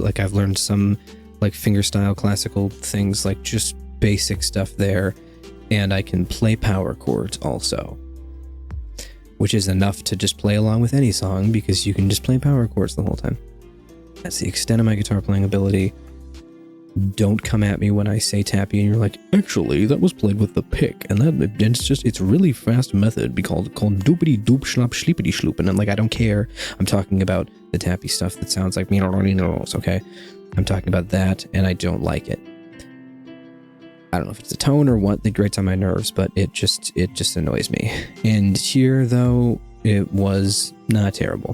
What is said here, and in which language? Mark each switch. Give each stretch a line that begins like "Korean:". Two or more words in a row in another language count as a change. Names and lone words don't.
English: Like I've learned some like fingerstyle classical things, like just basic stuff there, and I can play power chords also, which is enough to just play along with any song because you can just play power chords the whole time. That's the extent of my guitar playing ability. Don't come at me when I say tappy and you're like, actually, that was played with the pick, and it's a really fast method called doopity doop schlop schleepity schloop. And I'm like, I don't care. I'm talking about the tappy stuff that sounds like me, okay? I'm talking about that, and I don't like it. I don't know if it's a tone or what that grates on my nerves, but it just annoys me. And here, though, it was not terrible.